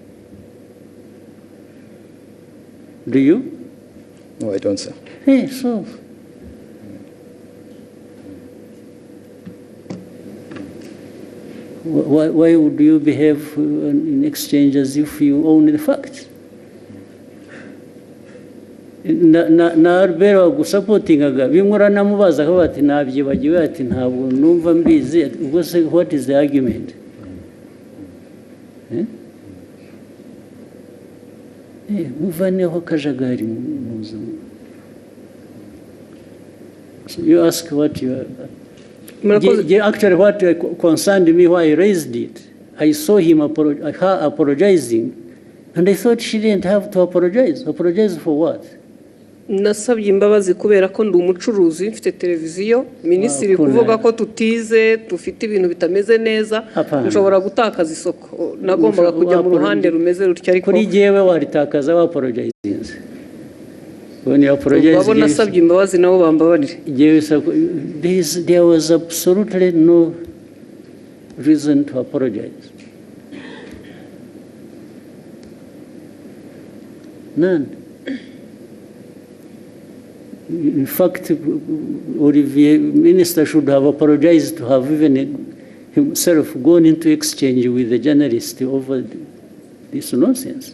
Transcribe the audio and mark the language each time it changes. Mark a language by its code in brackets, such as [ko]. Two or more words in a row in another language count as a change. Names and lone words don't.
[en] Do you? No, I don't, sir. Hey, so. Why would you behave in exchange as if you own the facts? [rw] Na Albert wagusapotingaga bimwe uranamubaza ko bati nabyibagiwe ati ntabwo numva mbizi ubwo se [en] what is the argument? [rw] Muvaneho kajagari muzo. [en] So you ask what you are. Actually what concerned me why I raised it, I saw him apologizing and I thought she didn't have to apologize. Apologize for what? [rw] Nasabye imbabazi kubera ko ndi umucuruzi mfite televiziyo minisitiri kuvuga ko tutize dufite ibintu bitameze neza nshobora gutakaza isoko nagombaga kujya mu ruhande rumeze rutya ariko kuri jewe waritakaza wa [en] apologize when you apologize [rw] babo nasabye imbabazi nabo bambabarire [en] there was absolutely no reason to apologize, none. In fact, Olivier, minister should have apologized to have even himself gone into exchange with the journalist over this nonsense.